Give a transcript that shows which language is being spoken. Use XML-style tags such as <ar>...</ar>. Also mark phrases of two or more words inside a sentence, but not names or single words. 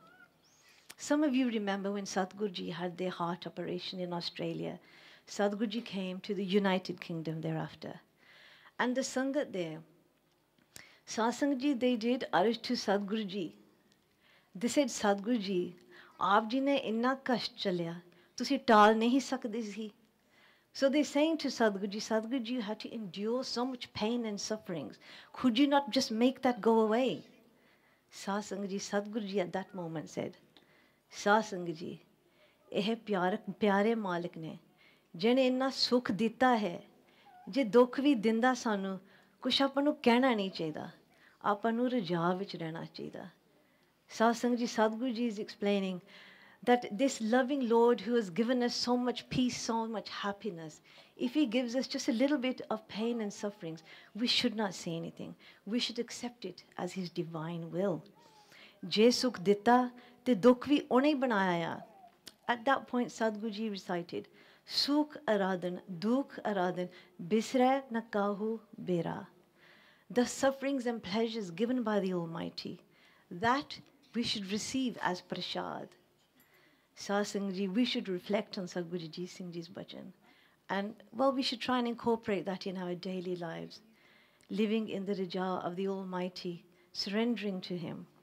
<en>Some of you remember when Sadhguru Ji had their heart operation in Australia. Sadhguru Ji came to the United Kingdom thereafter. And the Sangat there, Satsang ji, they did urge to Sadhguru ji. They said, Sadhguru ji,</en> <pa>ਆਪ ਜੀ ਨੇ ਇੰਨਾ ਕਸ਼ਟ ਝੱਲਿਆ, ਤੁਸੀਂ ਟਾਲ ਨਹੀਂ ਸਕਦੇ ਸੀ.</pa> <en>So they're saying to Sadhguru ji, you had to endure so much pain and sufferings. Could you not just make that go away? Satsang ji, Sadhguru ji at that moment said, Satsang ji,</en> <pa>ਇਹ ਪਿਆਰੇ ਮਾਲਕ ਨੇ ਜਿਹਨੇ ਇੰਨਾ ਸੁੱਖ ਦਿੱਤਾ ਹੈ ਜੇ ਦੁੱਖ ਵੀ ਦਿੰਦਾ ਸਾਨੂੰ ਕੁਛ ਆਪਾਂ ਨੂੰ ਕਹਿਣਾ ਨਹੀਂ ਚਾਹੀਦਾ ਆਪਾਂ ਨੂੰ ਰਜਾ ਵਿੱਚ ਰਹਿਣਾ ਚਾਹੀਦਾ</pa> <en>Satsang ji, Sadhguru ji is explaining that this loving Lord who has given us so much peace, so much happiness, if he gives us just a little bit of pain and sufferings, we should not say anything. We should accept it as his divine will.</en> <pa>ਜੇ ਸੁਖ ਦਿੱਤਾ ਤੇ ਦੁੱਖ ਵੀ ਉਹਨੇ ਬਣਾਇਆ ਆ</pa> <en>At that point, Sadhguru ji recited,</en> <pa>ਸੁਖ ਅਰਾਧਨ, ਦੁਖ ਅਰਾਧਨ, ਬਿਸਰੈ ਨ ਕਾਹੂ ਬੇਰਾ.</pa> <en>The sufferings and pleasures given by the Almighty, that we should receive as prasad. Satsang ji, we should reflect on Sadhguru ji Singh ji's bhajan. And, well, we should try and incorporate that in our daily lives, living in the raja of the Almighty, surrendering to him.</en>